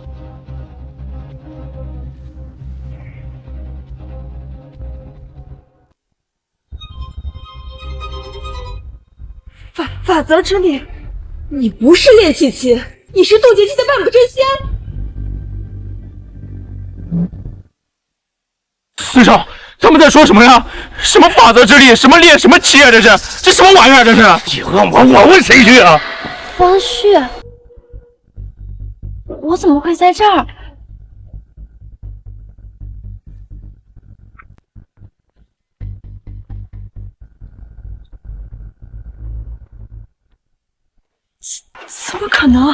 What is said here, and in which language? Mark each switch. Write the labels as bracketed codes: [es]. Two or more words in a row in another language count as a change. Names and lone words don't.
[zh] 法則之力，你不是煉氣期，你是渡劫期的半步真仙。司少，他們在說什麼呀？什麼法則之力，什麼煉，什麼氣啊？這什麼玩意兒？這是？你問我問誰去啊？方旭，我怎麼會在這兒？怎麼可能？